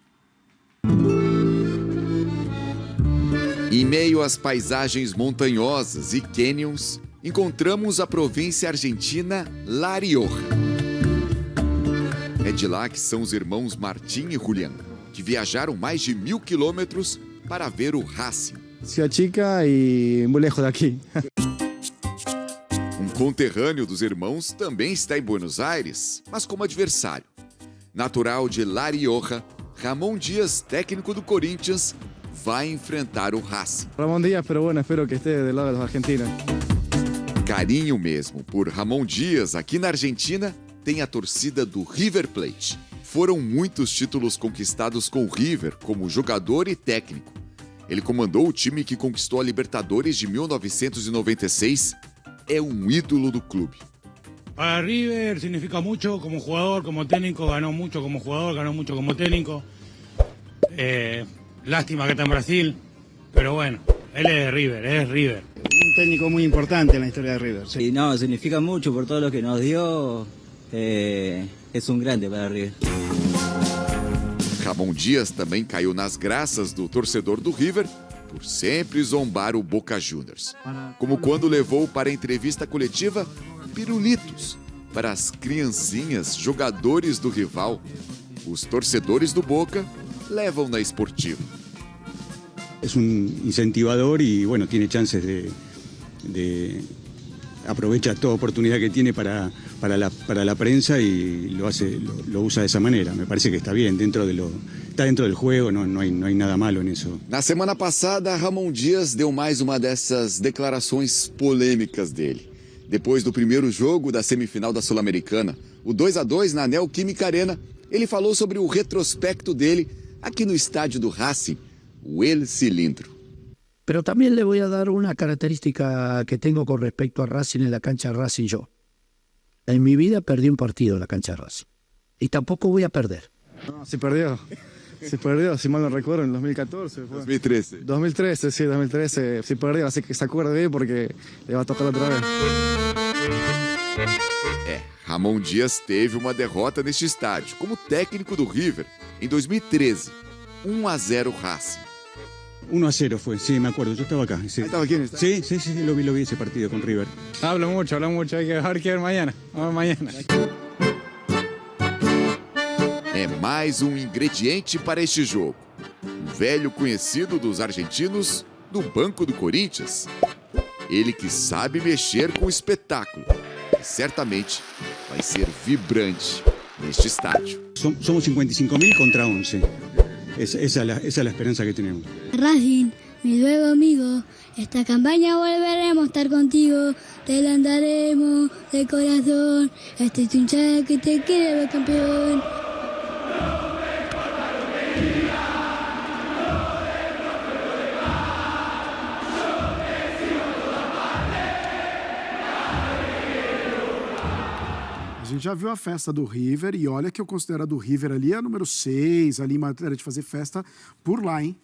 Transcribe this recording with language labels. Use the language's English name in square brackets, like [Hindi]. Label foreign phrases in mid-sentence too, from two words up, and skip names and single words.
[Portuguese] Em meio às paisagens montanhosas e cânions, encontramos a província argentina La Rioja. É de lá que são os irmãos Martín e Julián, que viajaram mais de 1000 quilômetros para ver o Racing. [Spanish] Ciudad chica [Portuguese] e muito [Spanish] lejos daqui. [Portuguese] Um conterrâneo dos irmãos também está em Buenos Aires, mas como adversário. Natural de La Rioja, Ramon Dias, técnico do Corinthians, vai enfrentar o Racing. [Spanish] Ramon Dias, pero bueno, espero que esté del lado [Portuguese] dos argentinos. Carinho mesmo por Ramon Dias aqui na Argentina tem a torcida do River Plate. Foram muitos títulos conquistados com o River como jogador e técnico. Ele comandou o time que conquistou a Libertadores de 1996. É um ídolo do clube. [Spanish] Para River significa mucho como jugador, como técnico, ganó mucho como jugador, ganó mucho como técnico. Lástima que está en Brasil, pero bueno, él es de River, es River. Un técnico muy importante en la historia de River. Sí. Y no, significa mucho por todo lo que nos dio. Es un grande para River. [Portuguese] Ramon Dias também caiu nas graças do torcedor do River por sempre zombar o Boca Juniors. Como quando levou para a entrevista coletiva pirulitos para as criancinhas jogadores do rival. Os torcedores do Boca levam na esportiva. [Spanish] Es un incentivador y bueno, tiene chances aprovecha toda oportunidad que tiene para la prensa y lo usa de esa manera. Me parece que está bien, está dentro del juego, no hay nada malo en eso. [Portuguese] Na semana passada, Ramon Dias deu mais uma dessas declarações polêmicas dele. Depois do primeiro jogo da semifinal da Sul-Americana, o 2-2 na Neoquímica Arena, ele falou sobre o retrospecto dele aqui no estádio do Racing, o El Cilindro. [Spanish] Pero también le voy a dar una característica que tengo con respecto a Racing en la cancha de Racing yo. En mi vida perdí un partido en la cancha de Racing. Y tampoco voy a perder. No, se perdió, si mal no recuerdo, en 2014. Fue. 2013. 2013, se perdió, así que se acuerde bien porque le va a tocar otra vez. [Portuguese] Ramon Dias teve uma derrota neste estádio, como técnico do River, em 2013. 1-0 Racing. [Spanish] 1-0 fue, sí, me acuerdo, yo estaba acá. Sí. ¿Estaba aquí en el estadio? Sí, lo vi ese partido con River. Habla mucho, hay que ver mañana. Vamos mañana. [Portuguese] É mais um ingrediente para este jogo. Um velho conhecido dos argentinos do banco do Corinthians. Ele que sabe mexer com o espetáculo. E certamente vai ser vibrante neste estádio. [Spanish] Somos 55.000 contra 11. Esa es la esperanza que tenemos. Racing, mi nuevo amigo, esta campaña volveremos a estar contigo, te la daremos de corazón, esta es tu hinchada que te quiere ver campeón. [Portuguese] A gente já viu a festa do River e olha que eu considero a do River ali a número 6, ali em matéria de fazer festa por lá, hein?